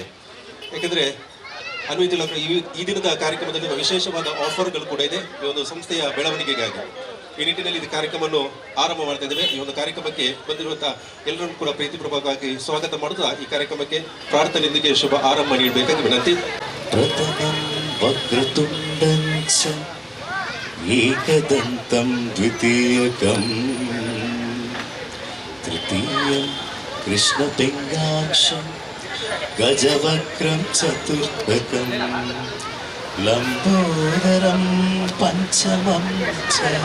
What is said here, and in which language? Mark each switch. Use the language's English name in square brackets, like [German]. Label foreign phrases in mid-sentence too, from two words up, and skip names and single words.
[Kannada] ಯಾಕೆಂದ್ರೆ ಅನ್ವಿತ್ ಈ ದಿನದ ಕಾರ್ಯಕ್ರಮದಲ್ಲಿ ವಿಶೇಷವಾದ ಆಫರ್ಗಳು ಕೂಡ ಇದೆ ಈ ಒಂದು ಸಂಸ್ಥೆಯ ಬೆಳವಣಿಗೆಗಾಗಿ. ಈ ನಿಟ್ಟಿನಲ್ಲಿ ಇದು ಕಾರ್ಯಕ್ರಮವನ್ನು ಆರಂಭ ಮಾಡ್ತಾ ಇದ್ದೇವೆ. ಈ ಒಂದು ಕಾರ್ಯಕ್ರಮಕ್ಕೆ ಬಂದಿರುವಂತಹ ಎಲ್ಲರೂ ಕೂಡ ಪ್ರೀತಿಪೂರ್ವಕವಾಗಿ ಸ್ವಾಗತ ಮಾಡುತ್ತಾ ಈ ಕಾರ್ಯಕ್ರಮಕ್ಕೆ ಪ್ರಾರ್ಥನೆಯೊಂದಿಗೆ ಶುಭ ಆರಂಭ ನೀಡಬೇಕಾಗಿ ವಿನಂತಿ. [Sanskrit] ಪ್ರಥಮಂ ವಕ್ರತುಂಡಂ ಚ ಏಕದಂತಂ ದ್ವಿತೀಯಕಂ ತೃತೀಯಂ ಕೃಷ್ಣಪಿಂಗಾಕ್ಷಂ ಗಜವಕ್ರಂ ಚತುರ್ಥಕಂ ಲಂಬೋದರಂ ಪಂಚಮಂ ಚ